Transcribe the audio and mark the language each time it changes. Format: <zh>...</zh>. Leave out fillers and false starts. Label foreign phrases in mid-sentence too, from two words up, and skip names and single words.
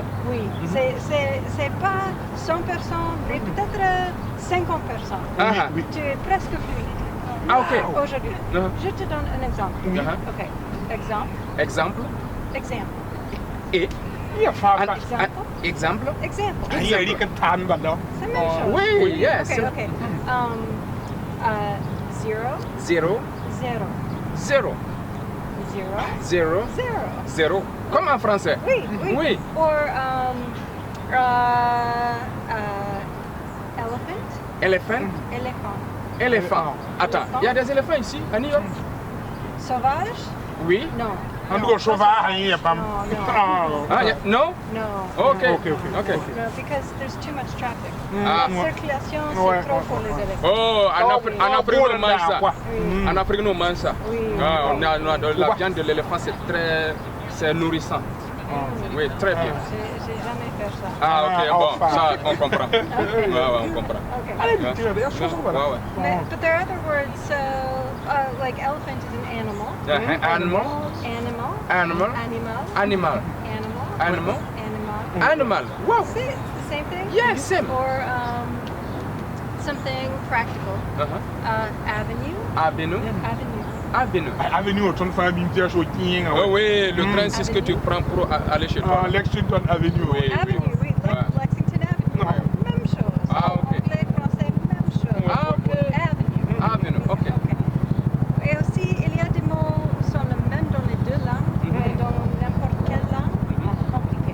<fr>Oui, c'est pas 100%, mais peut-être 50%. Oui. Tu es presque fluide. Ah, ok. Aujourd'hui. Je te donne un exemple. Ok. Exemple. Et? Exemple? Exemple. Il y a une tan banda. C'est la même chose. Oui,</fr> <en>yes. Ok. Zero. Zero. Zero. Zero. Zero. Zero. Zero. Zero.</en> <fr>Comme en français? Oui. Oui.</fr> <en>Or elephant.</en> <fr>Éléphant. Éléphant. Éléphant. Attends, il y a des éléphants ici, à New York? Sauvage? Oui. Non. En tout cas, cheval, il y a pas.</fr> <en>Ah, no? No. Okay. No, because there's too much traffic. Ah.</en> <fr>La circulation, c'est trop pour les éléphants. Oh, en Afrique, on mange ça. Oui. En Afrique, on mange ça. Oui. Ah, la viande de l'éléphant, c'est nourrissant. Oui, très bien. J'ai jamais fait ça. Ah, ok, bon, ça, on comprend. On comprend.</fr> <en>Okay. But there are other words, like elephant is an animal. Animal. Wow. See, it's the same thing? Yes, same. Or something practical. Avenue. Avenue,</en> <fr>au ton famille, chaud. Oh oui, le train, c'est ce que tu prends pour aller chez toi. Lexington Avenue. Oui. Lexington Avenue. Même chose. Ah, ok. Anglais, français, même chose. Ah, ok. Avenue, ok. Et aussi, il y a des mots qui sont les mêmes dans les deux langues, mais dans n'importe quelle langue, compliqué.</fr>